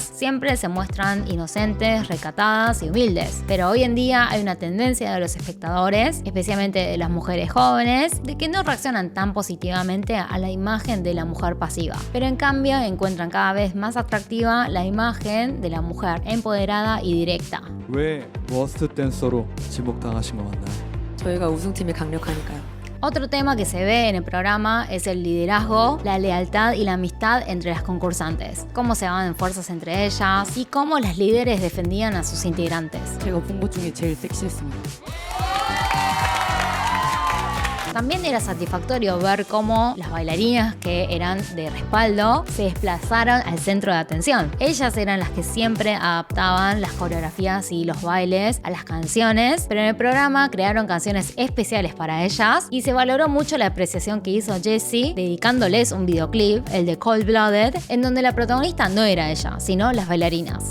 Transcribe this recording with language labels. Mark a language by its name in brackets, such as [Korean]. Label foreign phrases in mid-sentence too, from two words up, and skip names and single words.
[Spanish] Siempre se muestran inocentes, recatadas y humildes. Pero hoy en día hay una tendencia de los espectadores, especialmente de las mujeres jóvenes, de que no reaccionan tan positivamente a la imagen de la mujer pasiva, pero en cambio encuentran cada vez más atractiva la imagen de la mujer empoderada y directa. [Korean] 왜 워스트 댄서로 지목당하신 것 같나요? 저희가 우승팀이 강력하니까요. [Spanish] Otro tema que se ve en el programa es el liderazgo, la lealtad y la amistad entre las concursantes, cómo se daban fuerzas entre ellas y cómo las líderes defendían a sus integrantes. [Korean] 제가 본 것 중에 제일 섹시했습니다. [Spanish] También era satisfactorio ver cómo las bailarinas que eran de respaldo se desplazaron al centro de atención. Ellas eran las que siempre adaptaban las coreografías y los bailes a las canciones, pero en el programa crearon canciones especiales para ellas y se valoró mucho la apreciación que hizo Jessie dedicándoles un videoclip, el de Cold Blooded, en donde la protagonista no era ella, sino las bailarinas.